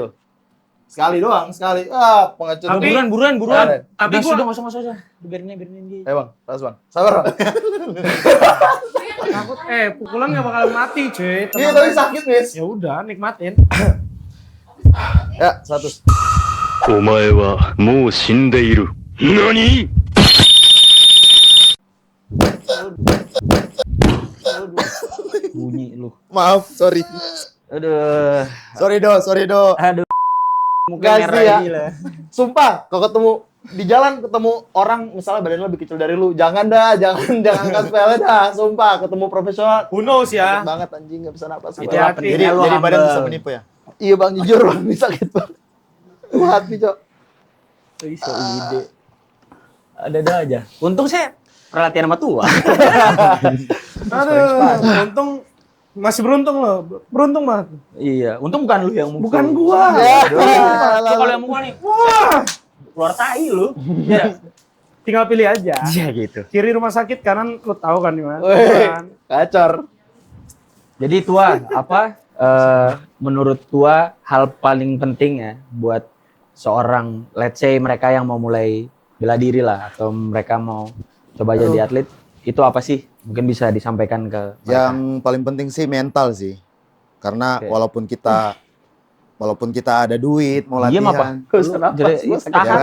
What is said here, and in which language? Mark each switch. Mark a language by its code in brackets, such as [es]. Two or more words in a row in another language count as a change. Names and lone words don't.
[id] Sekali ya, deal. Sekali doang, sekali. Pengecut. Buruan. Tapi Udah, gua sudah, nggak usah. Biarin dia. Bang, terus bang. Sabar bang. takut pukulan nggak bakal mati, cuy. Iya, tapi sakit, Miss. Ya udah, nikmatin. Ya, 100. [ja] お前はもう死んでいる。何 [id] Bunyi lu. Maaf, sorry. Aduh. Sorry do. Aduh. Muka Gak merah sih ya. gila. Sumpah, kalau ketemu di jalan ketemu orang misalnya badannya lebih kecil dari lu, jangan angkat sepele dah. Sumpah, ketemu profesional. [en] Who knows [id] ya? Sakit banget anjing, nggak bisa napas. Itu Bang. lah pentingnya lu Jadi badan humble. bisa menipu ya. Iya bang, jujur bang, ini sakit bang. Lu hati cok. So ide. Ada aja. Untung saya perhatian sama tua. Aduh, untung masih beruntung loh. Beruntung banget. Iya, untung bukan lu yang mukul. Bukan gua. Lu kalau yang mukul nih, Wah, keluar tai lu. Iya. tinggal pilih aja. Iya gitu. Kiri rumah sakit, kanan lu tahu kan di mana. Weh, Kan? kacor. Jadi tua, menurut tua hal paling penting ya buat seorang, [en] let's say [id] mereka yang mau mulai bela diri lah atau mereka mau coba jadi atlet, itu apa sih? Mungkin bisa disampaikan ke mereka. Yang paling penting sih mental sih. Karena Oke. walaupun kita ada duit mau Diam latihan, apa? ya kan?